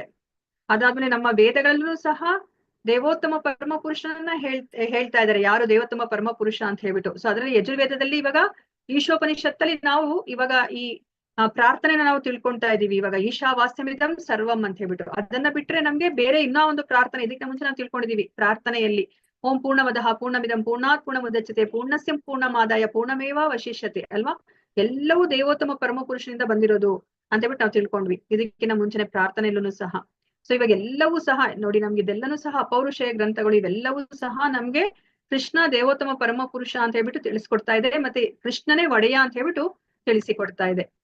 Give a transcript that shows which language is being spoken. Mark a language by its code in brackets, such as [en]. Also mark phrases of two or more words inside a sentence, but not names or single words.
[kn] ಅದಾದ್ಮೇಲೆ ನಮ್ಮ ವೇದಗಳಲ್ಲೂ ಸಹ ದೇವೋತ್ತಮ ಪರಮ ಪುರುಷನನ್ನ ಹೇಳ್ತಾ ಇದ್ದಾರೆ, ಯಾರು ದೇವೋತ್ತಮ ಪರಮ ಪುರುಷ ಅಂತ ಹೇಳ್ಬಿಟ್ಟು. ಸೊ ಅದರಲ್ಲಿ ಯಜುರ್ವೇದದಲ್ಲಿ ಇವಾಗ ಈಶೋಪನಿಷತ್ತಲ್ಲಿ ನಾವು ಇವಾಗ ಈ ಪ್ರಾರ್ಥನೆನ ನಾವು ತಿಳ್ಕೊಂತಾ ಇದೀವಿ. ಇವಾಗ [sa] ಈಶಾವಾಸ್ಯಮಿದಂ ಸರ್ವಂ [kn] ಅಂತ ಹೇಳ್ಬಿಟ್ಟು, ಅದನ್ನ ಬಿಟ್ರೆ ನಮ್ಗೆ ಬೇರೆ ಇನ್ನೂ ಒಂದು ಪ್ರಾರ್ಥನೆ ಇದಕ್ಕೆ ಮುಂಚೆ ನಾವು ತಿಳ್ಕೊಂಡಿದೀವಿ. ಪ್ರಾರ್ಥನೆಯಲ್ಲಿ [sa] ಓಂ ಪೂರ್ಣಮದಃ ಪೂರ್ಣಮಿದಂ ಪೂರ್ಣಾತ್ ಪೂರ್ಣಮುದಚ್ಯತೆ ಪೂರ್ಣಸ್ಯ ಪೂರ್ಣಮಾದಾಯ ಪೂರ್ಣಮೇವ ವಶಿಷ್ಯತೆ [kn] ಅಲ್ವಾ. ಎಲ್ಲವೂ ದೇವೋತ್ತಮ ಪರಮ ಪುರುಷನಿಂದ ಬಂದಿರೋದು ಅಂತ ಹೇಳ್ಬಿಟ್ಟು ನಾವು ತಿಳ್ಕೊಂಡ್ವಿ ಇದಕ್ಕಿಂತ ಮುಂಚೆನೆ ಪ್ರಾರ್ಥನೆಯಲ್ಲೂ ಸಹ. ಸೊ ಇವಾಗ ಎಲ್ಲವೂ ಸಹ ನೋಡಿ, ನಮ್ಗೆ ಇದೆಲ್ಲನೂ ಸಹ ಅಪೌರುಷೇಯ ಗ್ರಂಥಗಳು, ಇವೆಲ್ಲವೂ ಸಹ ನಮ್ಗೆ ಕೃಷ್ಣ ದೇವೋತ್ತಮ ಪರಮ ಪುರುಷ ಅಂತ ಹೇಳ್ಬಿಟ್ಟು ತಿಳಿಸ್ಕೊಡ್ತಾ ಇದೆ, ಮತ್ತೆ ಕೃಷ್ಣನೇ ಒಡೆಯ ಅಂತ ಹೇಳ್ಬಿಟ್ಟು ತಿಳಿಸಿಕೊಡ್ತಾ ಇದೆ.